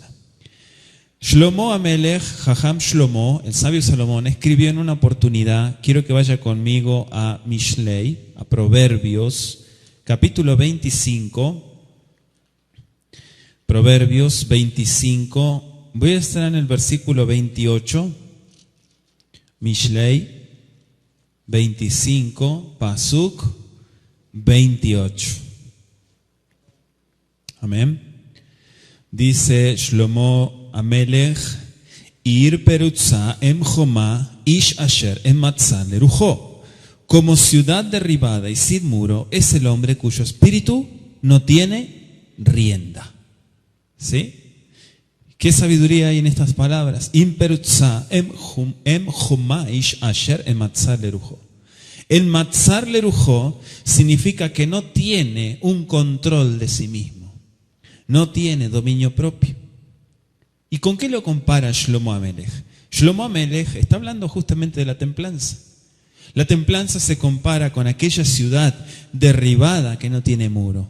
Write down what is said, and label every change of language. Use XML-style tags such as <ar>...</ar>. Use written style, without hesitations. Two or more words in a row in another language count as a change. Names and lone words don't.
<he>שלמה המלך חכם שלמה,</he> <es>el sabio Salomón, escribió en una oportunidad, quiero que vaya conmigo a Mishlei, a Proverbios, capítulo 25, Proverbios 25, voy a estar en el versículo 28, Mishlei 25, Pasuk 28. Amén. Dice Shlomo Amelech,</es> <he>עיר פרוצה אין חומה איש אשר אין מעצר לרוחו.</he> <es>Como ciudad derribada y sin muro es el hombre cuyo espíritu no tiene rienda. ¿Sí? ¿Qué sabiduría hay en estas palabras?</es> <he>עיר פרוצה אין חומה איש אשר אין מעצר לרוחו.</he> <es>El</es> <he>מעצר לרוחו</he> <es>significa que no tiene un control de sí mismo. No tiene dominio propio. ¿Y con qué lo compara Shlomo Amelech? Shlomo Amelech está hablando justamente de la templanza. La templanza se compara con aquella ciudad derribada que no tiene muro.</es>